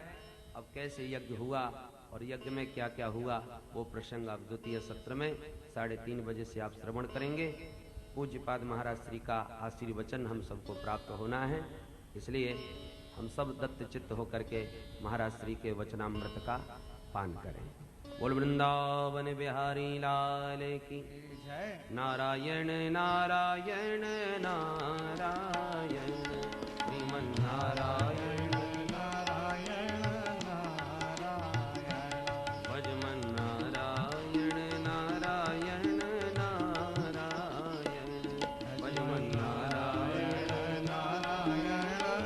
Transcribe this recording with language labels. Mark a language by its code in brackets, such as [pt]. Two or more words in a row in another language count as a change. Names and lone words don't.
[hi] अब कैसे यज्ञ हुआ और यज्ञ में क्या क्या हुआ, वो प्रसंग आप द्वितीय सत्र में 3:30 बजे से आप श्रवण करेंगे। पूज्यपाद महाराज श्री का आशीर्वचन हम सबको प्राप्त होना है, इसलिए हम सब दत्त चित्त होकर के महाराज श्री के वचनामृत का पान करें। बोल वृंदावन बिहारी लाल की नारायण नारायण नारायण श्रीमन नारायण नारायण नारायण भजमन नारायण नारायण नारायण भजमन नारायण नारायण